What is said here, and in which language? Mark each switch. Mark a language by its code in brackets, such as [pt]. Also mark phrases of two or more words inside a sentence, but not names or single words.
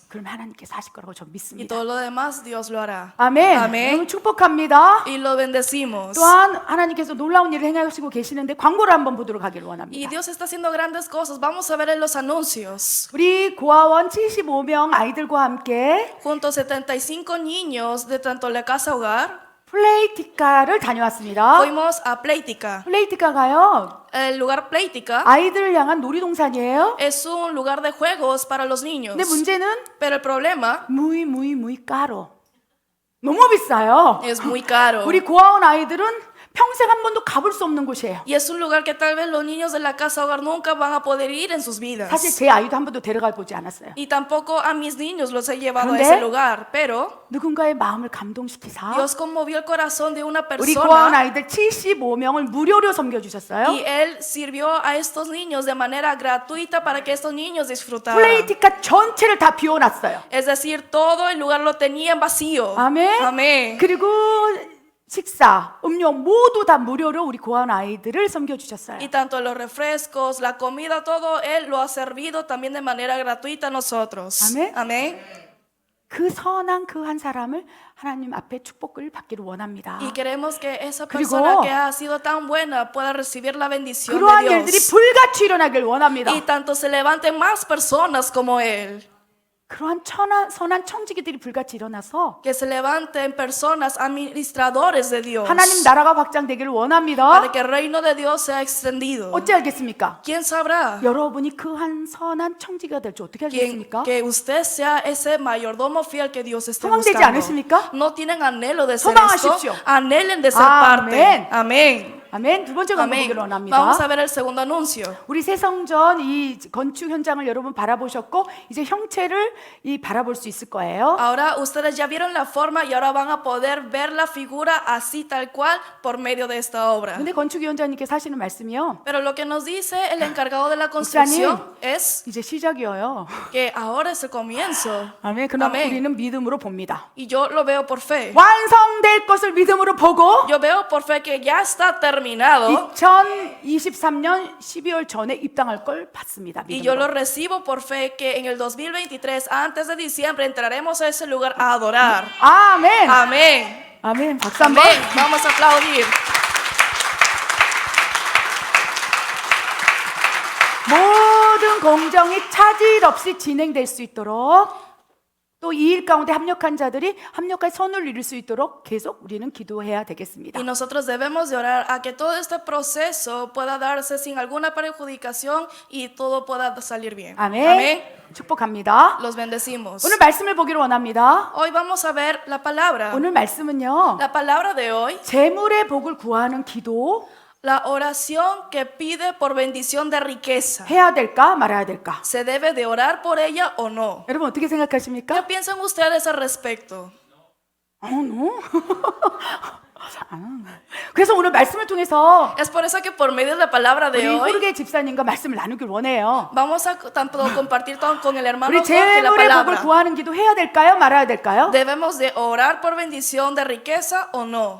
[ko] 그럼 하나님께서 하실 거라고 전 Y 믿습니다. [es] todo lo demás Dios lo hará. [ko] 아멘. [es] Amén. [ko] 여러분 축복합니다. [es] Y lo bendecimos. [ko] 또한 하나님께서 놀라운 일을 행하시고 계시는데 광고를 한번 보도록 하기를 Y 원합니다. [es] Dios está haciendo grandes cosas. Vamos a ver en los anuncios. [ko] 우리 고아원 75명 아이들과 함께 [es] Junto a 75 niños de tanto la casa hogar, [ko] 플레이티카를 다녀왔습니다. [es] fuimos a Pleitica. [ko] 플레이티카가요, [es] El lugar Pleitica [ko] 아이들을 향한 놀이동산이에요. [es] es un lugar de juegos para los niños. [ko] 근데 문제는 [es] Pero el problema muy caro. [ko] 너무 비싸요. [es] es muy caro. [ko] 우리 고아원 아이들은 평생 한 번도 가볼 수 없는 곳이에요. [es] Y es un lugar que tal vez los niños de la casa hogar nunca van a poder ir en sus vidas. [ko] 사실 제 아이도 한 번도 데려가 보지 않았어요. [es] Y tampoco a mis niños los he llevado a ¿Dónde? ese lugar. Pero [ko] 누군가의 마음을 감동시키사 [es] Dios conmovió el corazón de una [ko] 우리 고아원 [es] persona [ko] 아이들 75명을 무료로 섬겨주셨어요. [es] y Él sirvió a estos niños de manera gratuita para que estos niños disfrutaran. [ko] 플레이티카 전체를 다 비워놨어요. [es] Es decir, todo el lugar lo tenían vacío. [ko] 아멘. [es] Amén. [ko] 그리고 식사, 음료 모두 다 무료로 우리 고아원 아이들을 섬겨주셨어요. [es] Y tanto los refrescos, la comida, todo Él lo ha servido también de manera gratuita a nosotros. Amén. Amén. [ko] 그 선한 그 한 사람을 하나님 앞에 축복을 받기를 원합니다. [es] Y queremos que esa [ko] 그리고 [es] persona que ha sido tan buena pueda recibir la bendición [ko] 그러한 [es] de [ko] 일들이 [es] Dios. [ko] 불같이 일어나길 원합니다. [es] Y tanto se levanten más personas como Él. [ko] 그러한 선한 청지기들이 불같이 일어나서 [es] Que se levanten personas administradores de Dios. [ko] 하나님 나라가 확장되기를 원합니다. [es] Para que el reino de Dios sea extendido. [ko] 어찌 알겠습니까? [es] ¿Quién sabrá? [ko] 여러분이 그 한 선한 청지기가 될지 어떻게 알겠습니까? [es] Que usted sea ese mayordomo fiel que Dios está [ko] 소망되지 [es] buscando. [ko] 않으십니까? [es] ¿No tienen anhelo de ser [ko] 소망하십시오. [es] esto? Anhelen de ser Amén. parte. Amén. [ko] 아멘. 두 번째 광고 [es] Amén. [ko] 보기를 원합니다. [es] Vamos a ver el segundo anuncio. [ko] 우리 새성전 이 건축 현장을 여러분 바라보셨고 이제 형체를 바라볼 수 있을 거예요. [es] Ahora ustedes ya vieron la forma y ahora van a poder ver la figura así tal cual por medio de esta obra. [ko] 근데 건축위원장님께서 하시는 말씀이요. [es] Pero lo que nos dice el encargado de la construcción es [ko] 이제 시작이에요. [es] que ahora es el comienzo. [ko] 아멘. 그럼 아멘. 우리는 믿음으로 봅니다. [es] Y yo lo veo por fe. [ko] 완성될 것을 믿음으로 보고 [es] Yo veo por fe que ya está terminado [ko] 2023년 12월 전에 입당할 걸 받습니다. [es] y yo lo [ko] 믿음으로. [es] recibo por fe que en el 2023 antes de diciembre entraremos a ese lugar a adorar. [ko] 아멘. [es] Amén. [ko] 아멘. 박수 한번. [es] Amén. Vamos a aplaudir. [ko] 모든 공정이 차질 없이 진행될 수 있도록 또 이 일 가운데 합력한 자들이 합력할 선을 이룰 수 있도록 계속 우리는 기도해야 되겠습니다. [es] Y nosotros debemos de orar a que todo este proceso pueda darse sin alguna perjudicación y todo pueda salir bien. [ko] 아멘. 축복합니다. [es] Los bendecimos. [ko] 오늘 말씀을 보기를 원합니다. [es] Hoy vamos a ver la palabra. [ko] 오늘 말씀은요. [es] La palabra de hoy, [ko] 재물의 복을 구하는 기도 [es] la oración que pide por bendición de riqueza. [ko] 해야 될까 말아야 될까? [es] ¿Se debe de orar por ella o no? [ko] 여러분 어떻게 [es] ¿Qué [ko] 생각하십니까? [es] piensan ustedes al respecto? no. [ko] 그래서 오늘 말씀을 통해서 [es] Es por eso que por medio de la palabra de [ko] 우리 [es] hoy [ko] 호르게 집사님과 말씀을 나누길 원해요. [es] vamos a tanto compartir con el hermano [ko] 우리 [es] Jorge la [ko] 재물의 복을 [es] palabra. [ko] 구하는 기도 해야 될까요? 말아야 될까요? [es] ¿Debemos de orar por bendición de riqueza o no?